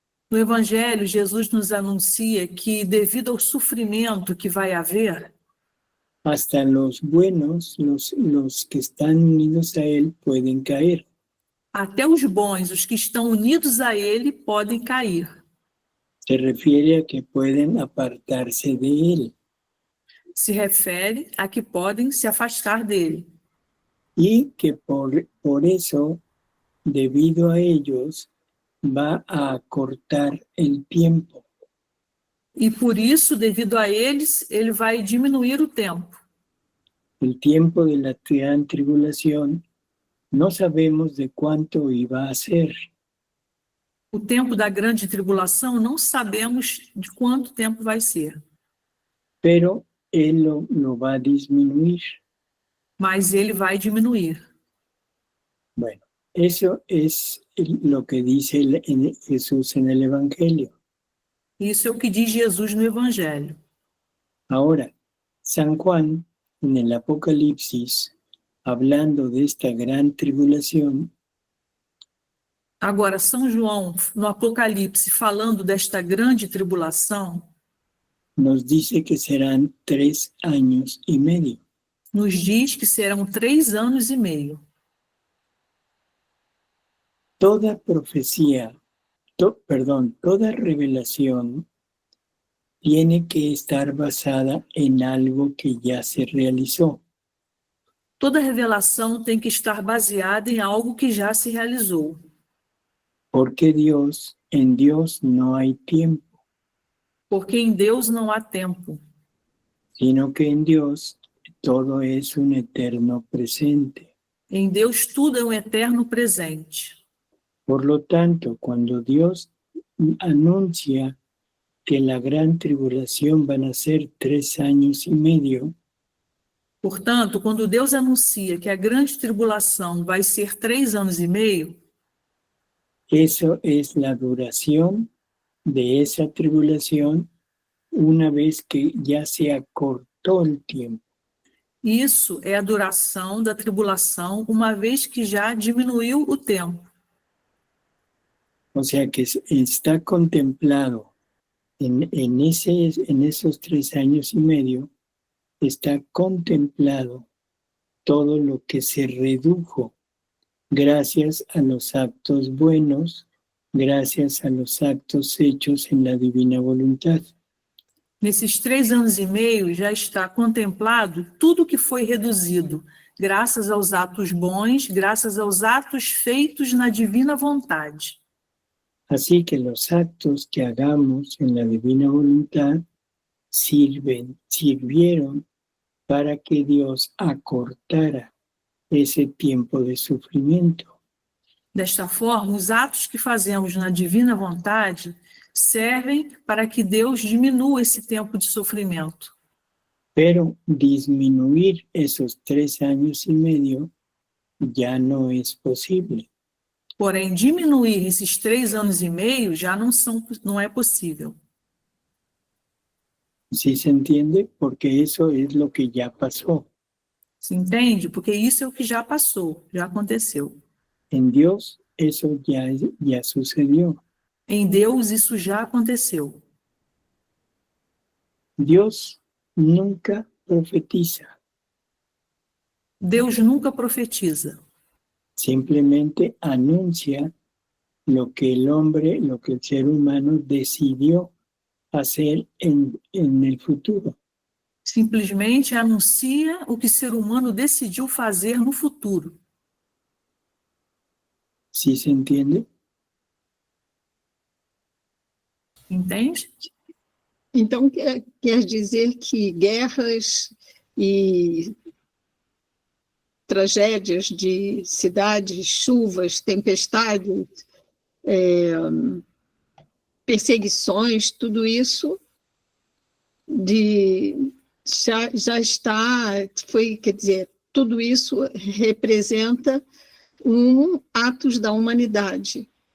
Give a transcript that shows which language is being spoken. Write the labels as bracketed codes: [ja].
[pt] No Evangelho, Jesus nos anuncia que, devido ao sofrimento que vai haver, [es] hasta los buenos, los que están unidos a Él, pueden caer. [pt] até os bons, os que estão unidos a Ele, podem cair. [es] Se refiere a que pueden apartarse de Él. [pt] Se refere a que podem se afastar dele. [es] Y que por eso, debido a ellos, va a acortar el tiempo. [pt] E por isso, devido a eles, ele vai diminuir o tempo. [es] El tiempo de la gran tribulación no sabemos de cuánto iba a ser. [pt] O tempo da grande tribulação não sabemos de quanto tempo vai ser. [es] Pero Él lo va a disminuir. [pt] Mas ele vai diminuir. [es] Bueno, eso es lo que dice Jesús en el Evangelio. [pt] Isso é o que diz Jesus no Evangelho. [es] Ahora, San Juan, en el Apocalipsis, hablando de esta gran tribulación, [pt] Agora, São João, no Apocalipse, falando desta grande tribulação, [es] nos dice que serán 3 años y medio. [pt] nos diz que serão 3 anos e meio. [es] Toda profecía, toda revelación tiene que estar basada en algo que ya se realizó. [pt] Toda revelação tem que estar baseada em algo que já se realizou. [es] Porque en Dios no hay tiempo, [pt] Porque em Deus não há tempo, [es] sino que en Dios todo es un eterno presente. [pt] em Deus tudo é um eterno presente. [es] Por lo tanto, cuando Dios anuncia que la gran tribulación van a ser 3 años y medio, [pt] Portanto, quando Deus anuncia que a grande tribulação vai ser 3 anos e meio, [es] eso es la duración de esa tribulación una vez que ya se acortó el tiempo. [pt] isso é a duração da tribulação, uma vez que já diminuiu o tempo. [es] O sea que está contemplado en esos 3 años y medio, está contemplado todo lo que se redujo gracias a los actos buenos, gracias a los actos hechos en la divina voluntad. [pt] Nesses 3 anos e meio já está contemplado tudo que foi reduzido, graças aos atos bons, graças aos atos feitos na divina vontade. [es] Así que los actos que hagamos en la divina voluntad sirvieron para que Dios acortara ese tiempo de sufrimiento. [pt] Desta forma, os atos que fazemos na divina vontade servem para que Deus diminua esse tempo de sofrimento. [es] Pero disminuir esos 3 años y medio ya no es posible. [pt] Porém, diminuir esses 3 anos e meio já não é possível. [es] ¿Sí se entiende? Porque eso es lo que ya pasó. [pt] Se entende? Porque isso é o que já passou, já aconteceu. [es] En Dios eso ya sucedió. [pt] Em Deus, isso já aconteceu. [es] Dios nunca profetiza, [pt] Deus nunca profetiza. [es] simplemente anuncia lo que el ser humano decidió hacer en el futuro. [pt] Simplesmente anuncia o que o ser humano decidiu fazer no futuro. [es] ¿Sí se entiende? [pt] Entende? Então, quer dizer que guerras e tragédias de cidades, chuvas, tempestades, perseguições, tudo isso já está, quer dizer, tudo isso representa atos da humanidade.